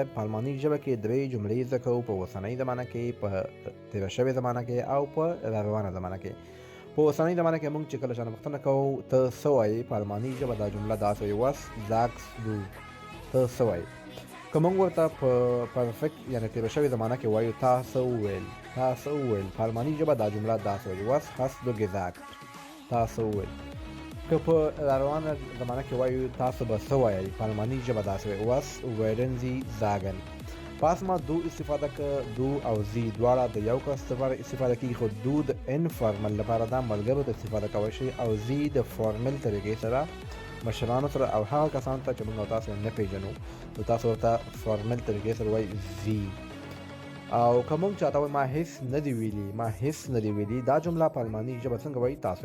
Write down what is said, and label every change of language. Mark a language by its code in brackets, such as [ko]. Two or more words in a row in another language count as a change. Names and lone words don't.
[ps] په الماني ژبه کې درې جملې زده کوو: په اوسنۍ زمانه کې، په تېره شوې زمانه کې، او په را روانه زمانه کې. په اوسنۍ زمانه کې موږ چې کله چانه پوښتنه کوو ته څه وایې، په الماني ژبه دا جمله داسې وایي: [de] Was sagst du. [ps] ته څه وایې. که موږ ورته په پرفیکټ یعنې تېره شوې زمانه کې وایو تا څه وویل، تا څه وویل، په الماني ژبه دا جمله داسې وایي: [de] Was hast du gesagt. [ps] تا څه وویل. که په روانه زمانه کې وایو تاسو به څه وایئ، په الماني ژبه داسې وایي: [de] Was werden Sie sagen. [ps] پاس ما دو استفاده که دو او زی دواړه د یو کس لپاره استفاده کیږي، خو دو د انفارمل لپاره دا ملګرو ته استفاده کولی شي، او زی د فارمل طریقې سره مشرانو سره او هغه کسانو ته چې موږ او تاسو نه پیژنو، نو تاسو ورته فارمل طریقې سره وایي زی. او که موږ چاته وایو ما هیڅ نه دی ویلي، ما هیڅ نه دی ویلي، دا جمله په الماني ژبه څنګه وایي؟